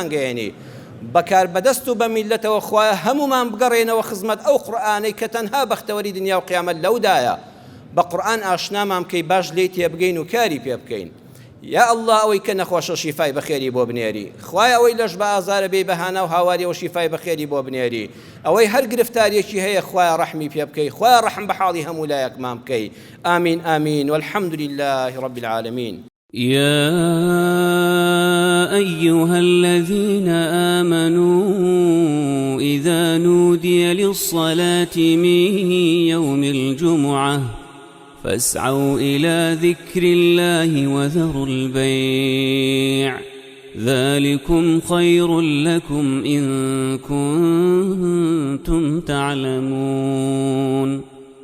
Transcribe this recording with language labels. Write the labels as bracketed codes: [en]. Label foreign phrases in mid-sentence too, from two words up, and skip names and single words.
[ckb] گەیەنی بەکار بەدەست و بە میلەتەوە خوایە هەمومان بگەڕێنەوە خزمەت ئەو قورئانەی کە تەنها بەختەوەری دنیا و قیامەت لەودایە بە قورئان ئاشنامان بکەی باش لێی تێبگەین و کاری پێ بکەین [ar] یا الله [ckb] ئەوەی کە نەخۆشە شیفای بەخێری بۆ بنێری خوای ئەوەی لەش بە ئازارە بێ بەهانە و هاواریەوە شیفای بەخێری بۆ بنێری ئەوەی هەر گرفتارێکی هەیە خوای ڕەحمی پێ بکەی خوای ڕەحم بە حاڵی هەموو لایەکمان بکەی ئامین ئامین [ar] والحمد لله رب العالمين يا أيها الذين آمنوا إذا نودي للصلاة من يوم الجمعة فاسعوا إلى ذكر الله وذروا البيع ذلكم خير لكم إن كنتم تعلمون